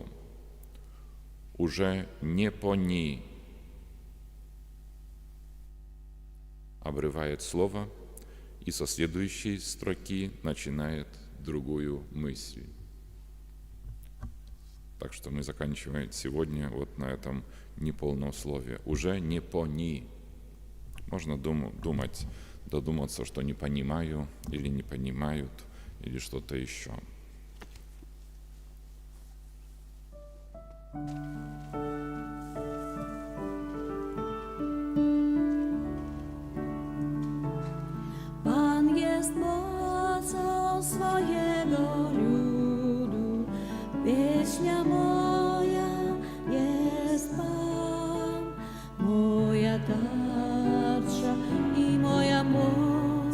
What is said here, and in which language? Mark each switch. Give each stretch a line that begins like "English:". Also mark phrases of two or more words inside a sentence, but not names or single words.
Russian: Уже не пони обрывает слово и со следующей строки начинает другую мысль. Так что мы заканчиваем сегодня вот на этом неполном слове. Уже не пони. Можно думать, додуматься, что не понимаю или не понимают, или что-то еще.
Polish: Pan jest mocą swojego ludu, pieśnia moja jest Pan, moja tarcza i moja moc.